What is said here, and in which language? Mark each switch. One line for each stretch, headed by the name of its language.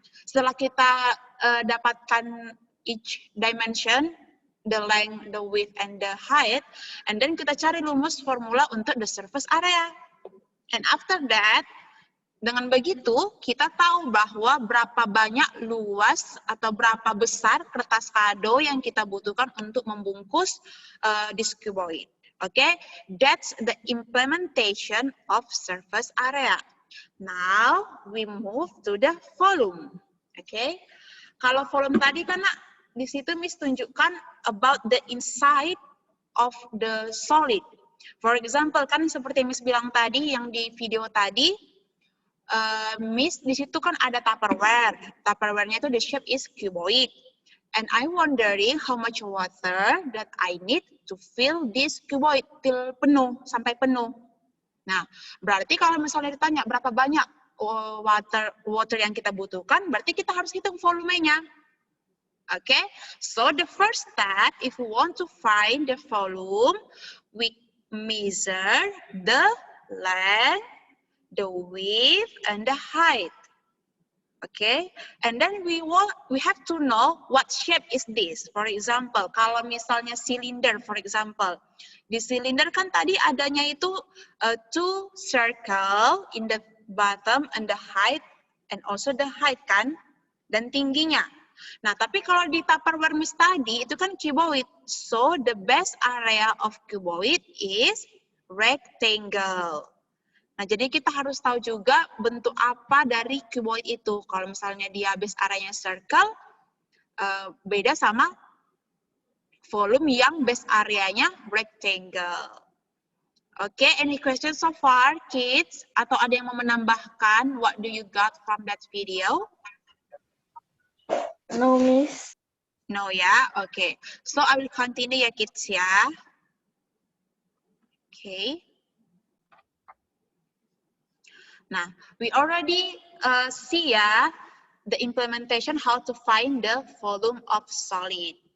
Indonesian: Setelah kita dapatkan
English: each dimension, the length, the width, and the height, and then
Indonesian: kita cari rumus formula untuk
English: the surface area. And after that,
Indonesian: dengan begitu, kita tahu bahwa berapa banyak luas atau berapa besar kertas kado yang kita butuhkan untuk membungkus
English: this cuboid. Okay, that's the implementation of surface area. Now, we move to the volume. Okay,
Indonesian: kalau volume tadi kan, di situ Miss tunjukkan
English: about the inside of the solid. For example,
Indonesian: kan seperti Miss bilang tadi, yang di video tadi, Miss, di situ kan ada Tupperware.
English: Tupperware-nya itu the shape is cuboid. And I wondering how much water that I need to fill this cuboid till penuh,
Indonesian: sampai penuh. Nah, berarti kalau misalnya ditanya berapa banyak water yang kita butuhkan, berarti kita harus hitung volumenya.
English: Okay, so the first step, if we want to find the volume, we measure the length, the width, and the height. Okay, and then we have to know what shape is this. For example,
Indonesian: kalau misalnya
English: cylinder, for example,
Indonesian: di cylinder kan tadi adanya itu
English: two circle in the bottom and the height and also the height
Indonesian: kan, dan tingginya. Nah, tapi kalau di Tupperware Miss tadi itu kan cuboid.
English: So the best area of cuboid is rectangle.
Indonesian: Nah, jadi kita harus tahu juga bentuk apa dari cuboid itu. Kalau misalnya dia base areanya circle, beda sama volume yang base areanya rectangle.
English: Oke, any questions so far, kids?
Indonesian: Atau ada yang mau menambahkan?
English: What do you got from that video? No, Miss. No ya? Oke. So, I will continue ya, kids ya. Oke. Nah, we already see ya the implementation how to find the volume of solid.